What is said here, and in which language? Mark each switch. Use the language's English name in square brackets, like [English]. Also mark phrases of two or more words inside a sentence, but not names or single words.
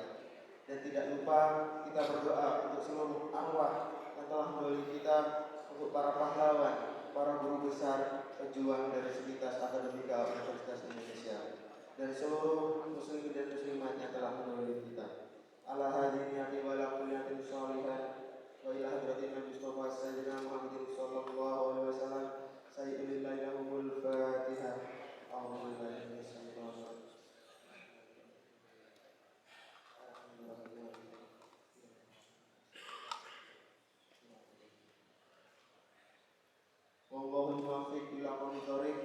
[Indonesian] Dan tidak lupa kita berdoa untuk seluruh arwah yang telah menolong kita, untuk para pahlawan, para guru besar, pejuang dari Sivitas Akademika Universitas Indonesia, dan seluruh muslimin dan muslimat yang telah menolong kita. [Arabic] على هذه النية وعلى كل نية صالحة وإلى حضرة النبي المصطفى سيدنا محمد صلى الله عليه وسلم. سيدنا لهم الفاتحة. أعوذ بالله من الشيطان الرجيم. والله الموفق إلى أقوم الطريق.